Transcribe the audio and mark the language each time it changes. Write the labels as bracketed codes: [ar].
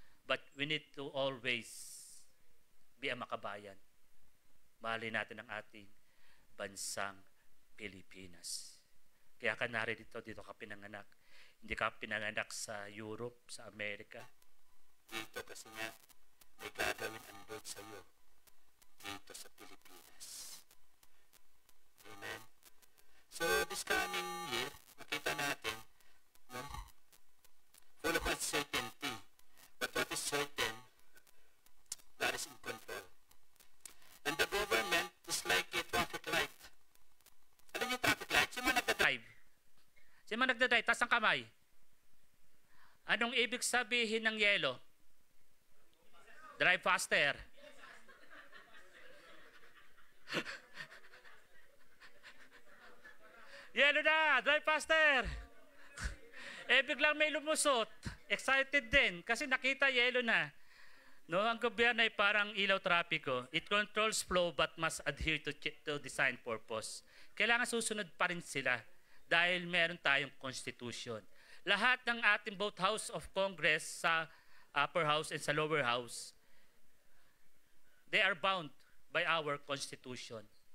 [en] But we need to always be a makabayan. [tl] Mahalin natin ang ating bansang Pilipinas. Kaya ka narito, dito ka pinanganak. Hindi ka pinanganak sa Europe, sa Amerika. Dito kasi nga, may gagawin ang Lord sa iyo. Dito sa Pilipinas. Amen. [en] So, this coming year, [tl] makita natin, [en] no? Full of uncertainty. But what is certain, that is in control. And the government is like a traffic light. [tl] Alam niyo yung traffic light? Sino man nagdadrive? Sino man nagdadrive? Taas ang kamay. Anong ibig sabihin ng yellow? [en] Drive faster. [tl] Yellow na! [en] Drive faster! [tl] Biglang may lumusot. Excited din kasi nakita yellow na. No, ang gobyerno ay parang ilaw trapiko. [en] It controls flow but must adhere to design purpose. [tl] Kailangan susunod pa rin sila dahil meron tayong constitution. Lahat ng ating [en] both House of Congress sa upper house and sa lower house, they are bound by our constitution.